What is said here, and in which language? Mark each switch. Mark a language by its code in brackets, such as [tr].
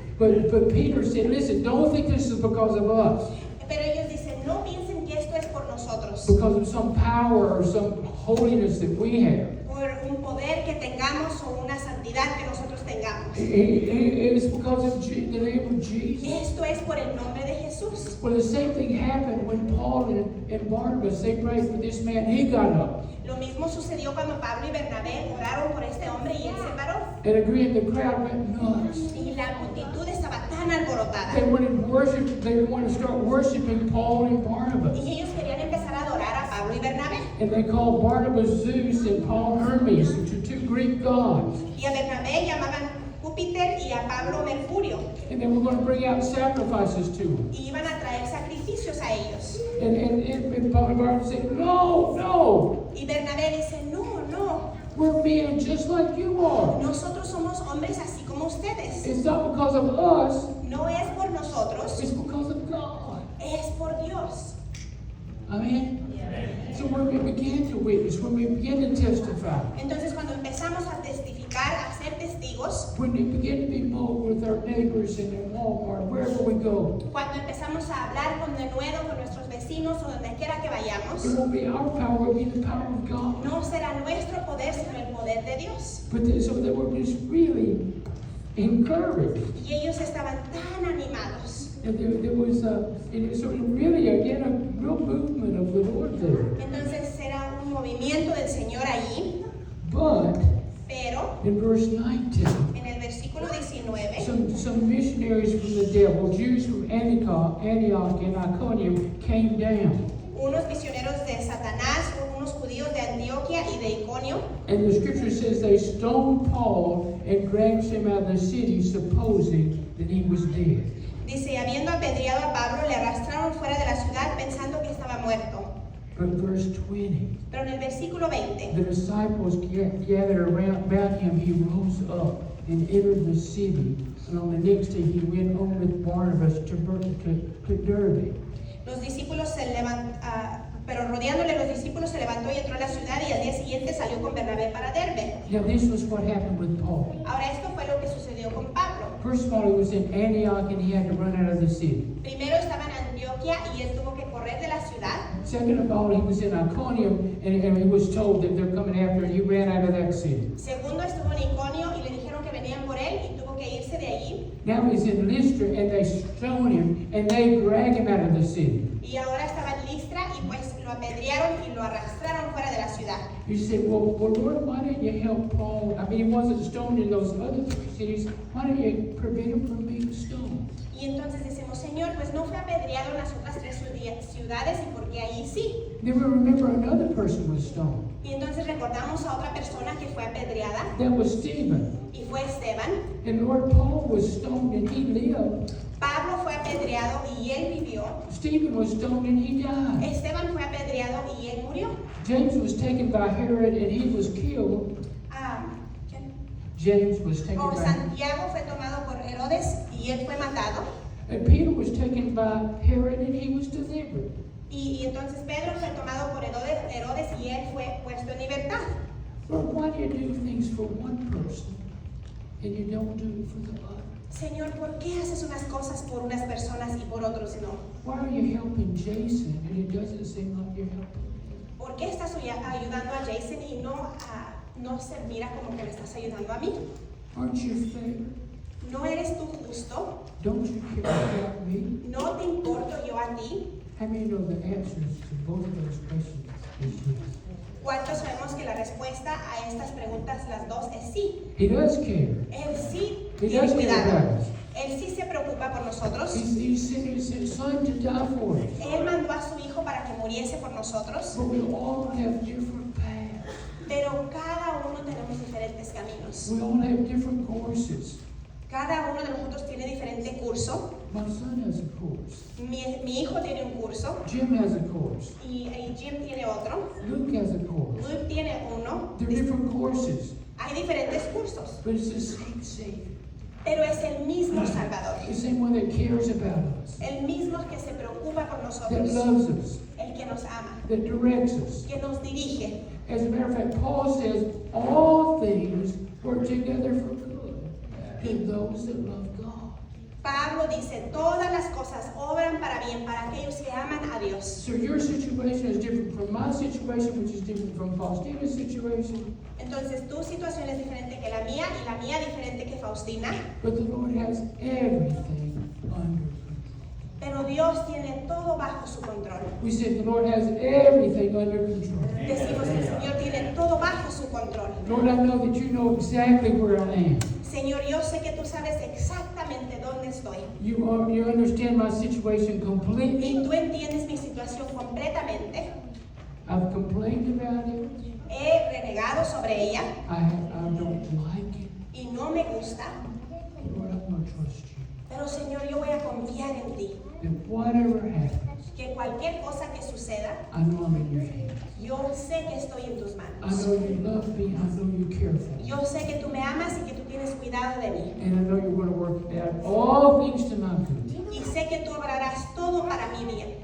[en] But Peter said, listen, don't think this is because of us, [es] Pero ellos dicen, no piensen que esto es por nosotros, [en] because of some power or some holiness that we have. [es] por un poder que tengamos o una santidad que nosotros tengamos. [en] It's because of the name of Jesus. [es] Esto es por el nombre de Jesús. [en] Well, the same thing happened when Paul and Barnabas, they prayed for this man, he got up. [es] Lo mismo sucedió cuando Pablo y Bernabé oraron por este hombre y él se paró. [en] And agreed, the crowd went nuts. [es] Y la multitud estaba tan alborotada. [en] They wanted to start worshiping Paul and Barnabas. [es] Y ellos querían empezar a adorar a Pablo y Bernabé. [en] And they called Barnabas Zeus and Paul Hermes, which are two Greek gods. [es] Y a Bernabé llamaban Júpiter y a Pablo Mercurio. [en] And they were going to bring out sacrifices to him. [es] Y iban a traer sacrificios a ellos. [en] And Paul and Barnabas said, no, [es] Y Bernabé dice, no, [en] we're men just like you are. [es] nosotros somos hombres así como ustedes. [en] It's not because of us, [es] No es por nosotros, [en] it's because of God. [es] es por Dios. [en] Amen? So when we begin to witness, when we begin to testify, [es] Entonces cuando empezamos a testificar, a ser testigos, [en] when we begin to be bold with our neighbors and in Walmart, wherever we go, [es] cuando empezamos a hablar con denuedo con nuestros vecinos o donde quiera que vayamos, [en] it won't be our power, it will be the power of God. [es] no será nuestro poder, sino el poder de Dios. [en] So they were just really encouraged. [es] Y ellos estaban tan animados. [en] And there was really, again, a real movement of the Lord there. [es] Entonces era un movimiento del Señor allí, [en] But [es] pero [en] in verse 19, [es] en el versículo 19, [en] some missionaries from the devil, Jews from Antioch and Iconium, came down. [es] unos misioneros de Satanás, unos judíos de Antioquia y de Iconio, [en] And the scripture says they stoned Paul and dragged him out of the city, supposing that he was dead. [es] dice, habiendo apedreado a Pablo, le arrastraron fuera de la ciudad pensando que estaba muerto. [en] But verse 20, [es] Pero en el versículo 20, [en] the disciples gathered about him. He rose up and entered the city. And on the next day he went on with Barnabas to Derbe. [es] los discípulos pero rodeándole los discípulos se levantó y entró a la ciudad y al día siguiente salió con Bernabé para Derbe. [en] Now this was what happened with Paul. [es] Ahora esto fue lo que sucedió con Pablo. [en] First of all, he was in Antioch and he had to run out of the city. [es] Primero estaba en Antioquia y él tuvo que correr de la ciudad. [en] Second of all, he was in Iconium and he was told that they're coming after him. He ran out of that city. [es] Segundo estuvo en Iconio y le dijeron que venían por él y tuvo que irse de allí. [en] Now he's in Lystra and they stone him and they drag him out of the city. [es] Y ahora estaba en Listra y pues lo apedrearon y lo arrastraron fuera de la ciudad. [en] You say, well, Lord, why didn't you help Paul? I mean, he wasn't stoned in those other three cities. Why didn't you prevent him from being stoned? [es] Y entonces decimos, Señor, pues no fue apedreado en las otras tres ciudades y porque ahí sí. [en] Then we remember another person was stoned. [es] Y entonces recordamos a otra persona que fue apedreada [en] That was Stephen. [es] y fue Esteban. [en] And Lord, Paul was stoned and he lived. [es] Pablo fue apedreado y él vivió. [en] Stephen was stoned and he died. [es] Esteban fue apedreado y él murió. [en] James was taken by Herod and he was killed. [es] ¿Quién? [en] James was taken by [es] Santiago fue tomado por Herodes y él fue matado. [en] And Peter was taken by Herod and he was delivered. [es] Y entonces Pedro fue tomado por Herodes y él fue puesto en libertad. [en] Lord, why do you do things for one person and you don't do it for the other? [es] Señor, ¿por qué haces unas cosas por unas personas y por otros no? [en] Why are you helping Jason and it doesn't seem like you're helping him? [es] ¿Por qué estás ayudando a Jason y no se mira como que me estás ayudando a mí? [en] Aren't you fair? [es] ¿No eres tú justo? [en] Don't you care about me? [es] ¿No te importo yo a ti? [en] How many know the answers to both of those questions is yes? [es] ¿Cuántos sabemos que la respuesta a estas preguntas, las dos, es sí? [en] He does care. [es] Él sí [en] He [es] tiene [en] does care [es] cuidado. [en] about us. [es] Él sí se preocupa por nosotros. [en] He sent his son to die for us. [es] Él mandó a su hijo para que muriese por nosotros. [en] But we all have different paths. [es] Pero cada uno tenemos diferentes caminos. [en] We all have different courses. [es] Cada uno de nosotros tiene diferente curso. [en] My son has a course. [es] Mi hijo tiene un curso [en] Jim has a course. [es] y Jim tiene otro. [en] Luke has a course. [es] Luke tiene uno. [en] They're different courses, [es] Hay diferentes cursos, [en] but it's the same Savior. [es] pero es el mismo Salvador. [en] The same one that cares about us, [es] El mismo que se preocupa por [en] that [es] nosotros. [en] loves us, [es] El que nos ama, [en] that directs us. [es] que nos dirige. [en] As a matter of fact, Paul says all things work together for good to those that love God. [es] Pablo dice, todas las cosas obran para bien para aquellos que aman a Dios. [en] So your situation is different from my situation, which is different from Faustina's situation. [es] Entonces tu situación es diferente que la mía y la mía diferente que Faustina. [en] But the Lord has everything under control. [es] Pero Dios tiene todo bajo su control. [en] We said the Lord has everything under control. [es] Decimos que el Señor tiene todo bajo su control. [en] Lord, I know that you know exactly where I am. [es] Señor, yo sé que tú sabes exactamente dónde estoy. [en] You understand my situation [es] Y [en] completely. [es] tú entiendes mi situación completamente. [en] I've complained about it. [es] He renegado sobre ella [en] I don't like it. [es] y no me gusta. [en] Lord, I'm going to trust you. [es] Pero Señor, yo voy a confiar en ti. [en] That whatever happens, [es] Que cualquier cosa que suceda, [en] I know I'm in your hands. [es] yo sé que estoy en tus [en] I [es] manos. [en] know you love me. I know you care for me. [es] Yo sé que tú me amas y que tú tienes cuidado de mí. [en] And I know you're going to work out all things to my good [es] Y sé que tú obrarás todo para mi bien,